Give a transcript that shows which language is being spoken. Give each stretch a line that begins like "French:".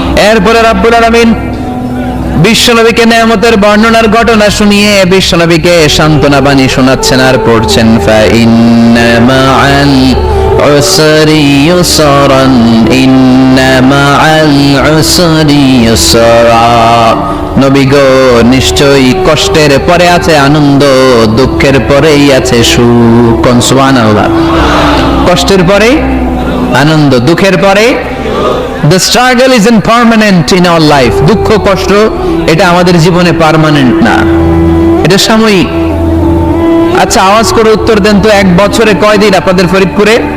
Bangla: এরপরে রব্বুল আলামিন বিশ্বনবীকে নেয়ামতের বর্ণনার ঘটনা শুনিয়ে বিশ্বনবীকে সান্ত্বনা বাণী শোনাচ্ছেন আর পড়ছেন,
Arabic: ফাইন্না মাআল উসরি ইউসরান, ইন্না মাআল উসরি ইউসরা।
Bangla: নবী গো, নিশ্চয়ই কষ্টের পরে আছে আনন্দ, দুঃখের পরেই আছে সুখ। সুবহানাল্লাহ। কষ্টের পরে আনন্দ, দুঃখের পরে
English: The struggle isn't permanent in our life.
Bangla: দুঃখ কষ্ট এটা আমাদের জীবনে পার্মানেন্ট না, এটা সাময়িক। আচ্ছা আওয়াজ করে উত্তর দেন তো, এক বছরে কয়দিন আপনাদের ফরিদপুরে?